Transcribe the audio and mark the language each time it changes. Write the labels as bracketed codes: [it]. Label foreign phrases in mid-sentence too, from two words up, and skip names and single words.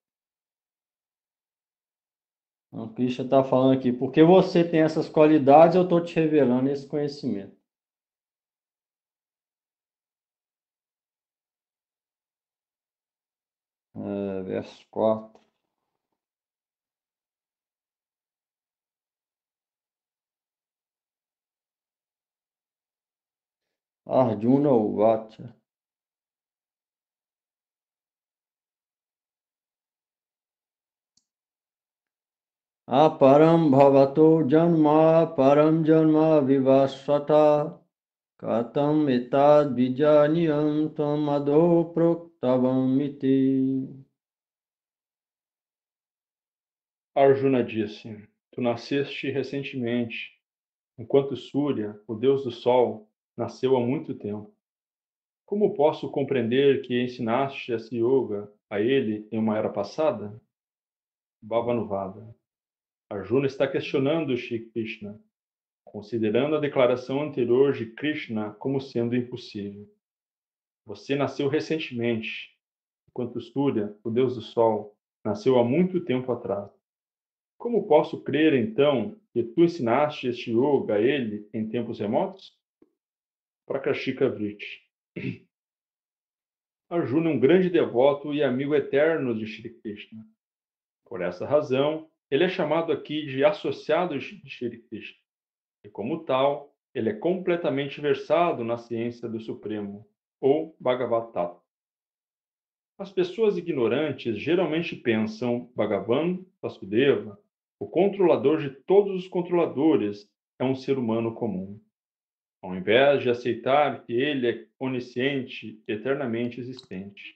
[pt] Então, Krishna está falando aqui, porque você tem essas qualidades, eu estou te revelando esse conhecimento. Verso 4. [sa] अर्जुन उवाच. अपरं भवतो जन्म परं जन्म विवस्वतः कथम् एतद् विजानीयां तम् अदो प्रोक्तवम् इति. [pt] Arjuna disse: Tu nasceste recentemente, enquanto Surya, o deus do sol, nasceu há muito tempo. Como posso compreender que ensinaste essa yoga a ele em uma era passada? Bhavanuvada. Arjuna está questionando Shri Krishna, considerando a declaração anterior de Krishna como sendo impossível. Você nasceu recentemente, enquanto Surya, o deus do sol, nasceu há muito tempo atrás. Como posso crer, então, que tu ensinaste este yoga a ele em tempos remotos? Prakashika Vritti. Arjuna é um grande devoto e amigo eterno de Shri Krishna. Por essa razão, ele é chamado aqui de associado de Shri Krishna. E como tal, ele é completamente versado na ciência do Supremo, ou Bhagavad Gita. As pessoas ignorantes geralmente pensam Bhagavan Vasudeva, o controlador de todos os controladores, é um ser humano comum, ao invés de aceitar que ele é onisciente e eternamente existente.